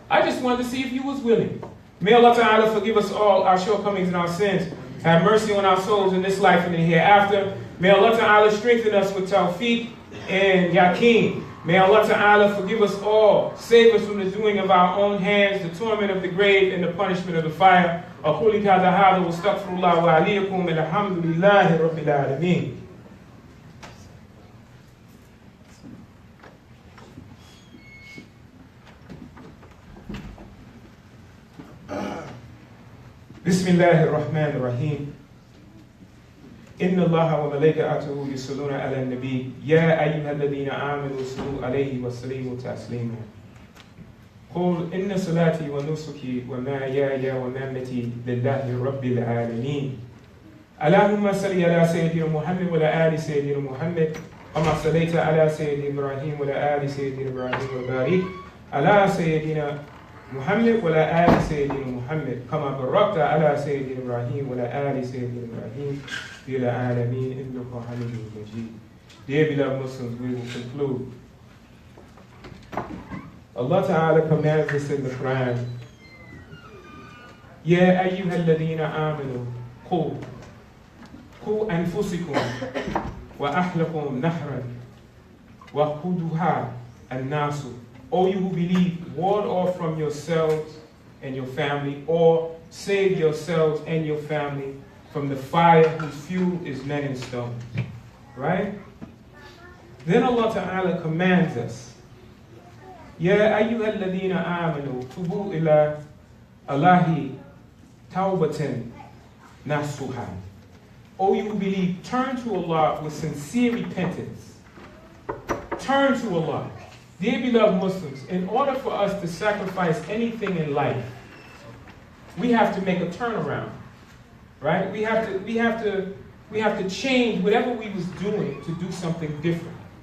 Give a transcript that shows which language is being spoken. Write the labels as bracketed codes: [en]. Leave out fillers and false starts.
[en] I just wanted to see if you was willing. May Allah Ta'ala forgive us all our shortcomings and our sins. Have mercy on our souls in this life and in the hereafter. May Allah Ta'ala strengthen us with tawfiq and yaqeen. May Allah Ta'ala forgive us all, save us from the doing of our own hands, the torment of the grave, and the punishment of the fire. [ar] أقول هذا واستغفر الله وعليكم الحمد لله رب العالمين. بسم الله الرحمن الرحيم. إن الله وملائكته يصلون على النبي يا أيها الذين آمنوا صلوا عليه وسلموا تسليما. قل إن صلاتي ونسكي ومحياي ومماتي لله رب العالمين. اللهم صل على سيدنا محمد وعلى آل سيدنا محمد كما صليت على سيدنا إبراهيم وعلى آل سيدنا إبراهيم وبارك على سيدنا محمد وعلى آل سيدنا محمد كما باركت على سيدنا إبراهيم وعلى آل سيدنا إبراهيم في العالمين إنك حميد مجيد. [en] Dear beloved Muslims, we will conclude. Allah Ta'ala commands us in the Quran, [ar] يا أيها الذين آمنوا قوا أنفسكم وأهلكم نارا وقودها الناس. [en] O you who believe, ward off from yourselves and your family, or save yourselves and your family from the fire whose fuel is men and stones. Right? Then Allah Ta'ala commands us, [ar] يا أيها الذين آمنوا توبوا إلى الله توبة نصوحا. [en] O you who believe, turn to Allah with sincere repentance. Turn to Allah. Dear beloved Muslims, in order for us to sacrifice anything in life, we have to make a turnaround, right? We have to change whatever we was doing to do something different.